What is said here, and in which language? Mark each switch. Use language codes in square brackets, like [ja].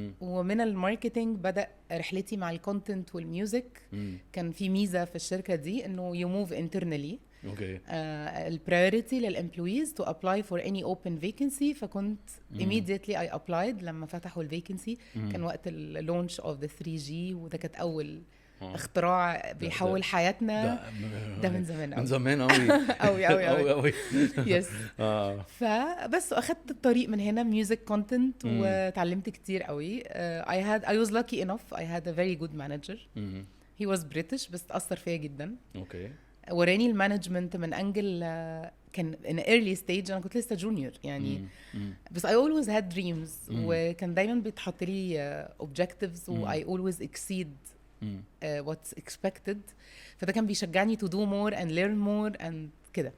[ar] ومن الماركتينج بدأ رحلتي مع الكونتنت والميوزك. كان في ميزة في الشركة دي انه [en] you move internally. البرايورتي للامبلويز to apply for any open vacancy. [ar] فكنت [en] immediately I applied [ar] لما فتحوا الفيكنسي. كان وقت اللونش [en] of the 3G [ar] وده كانت اول اختراع بيحول حياتنا. ده من زمان قوي. من زمان قوي قوي يس. فبس اخدت الطريق من هنا ميوزك كونتنت وتعلمت كتير قوي. [en] I was lucky enough I had a very good manager. he was British [ar] بس تأثر فيا جدا. وراني المانجمنت من انجل كان [en] in early stage. [ar] انا كنت لسه جونيور يعني. بس [en] I always had dreams. [ar] وكان دايما بيتحط لي [en] objectives و I always exceed what's expected. [ar] فده كان بيشجعني [en] to do more and learn more and [ar] كده.